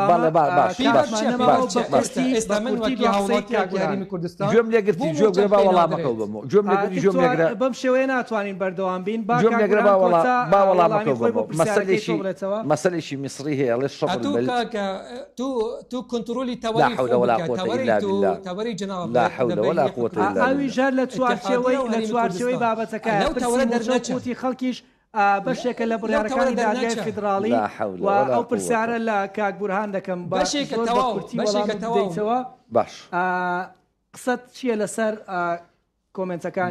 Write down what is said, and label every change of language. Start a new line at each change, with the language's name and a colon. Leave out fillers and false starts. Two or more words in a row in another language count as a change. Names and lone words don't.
Central Kurdish: گوێم لێگرتی گوێگرە با وەڵامەکەو بمەوە گوێم لێگری گوێم لێگرە بەم شێوەیە ناتوانین بەردەوام بین گوێم لێگرە با وەڵامەکەو بمەوە مەسەلێکی میسری هەیە ئەڵێ شەڕ تو کۆنتڕۆلی تەوەری جەناب
Arabic: لا حول ولا قوة إلا بالله.
Central Kurdish: ئەوی ژەر لە چوارچێوەی بابەتەکە پرسی خەڵکیش بەشێکە لە بڕیارەکانی دادگای فیدرالی و ئەو پرسیارە لە کاک بورهان دەکەم بەشێکەوە باش قسەت چییە لەسەر کۆمنتەکانی